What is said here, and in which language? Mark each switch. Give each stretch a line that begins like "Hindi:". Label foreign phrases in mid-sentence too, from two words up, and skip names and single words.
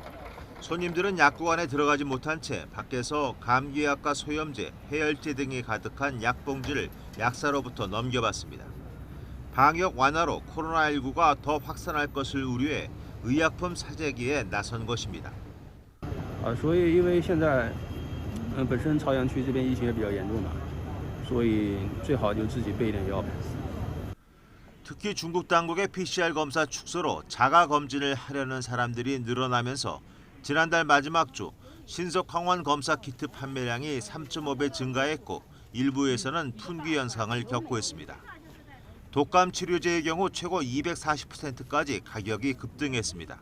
Korean: 손님들은 약국 안에 들어가지 못한 채 밖에서 감기약과 소염제, 해열제 등이 가득한 약봉지를 약사로부터 넘겨받습니다. 방역 완화로 코로나19가 더 확산할 것을 우려해 의약품 사재기에 나선 것입니다.
Chinese: 所以因为现在本身朝阳区这边疫情也比较严重嘛，所以最好就自己备一点药。
Korean: 특히 중국 당국의 PCR 검사 축소로 자가 검진을 하려는 사람들이 늘어나면서 지난달 마지막 주 신속 항원 검사 키트 판매량이 3.5배 증가했고 일부에서는 품귀 현상을 겪고 있습니다. 독감 치료제의 경우 최고 240%까지 가격이 급등했습니다.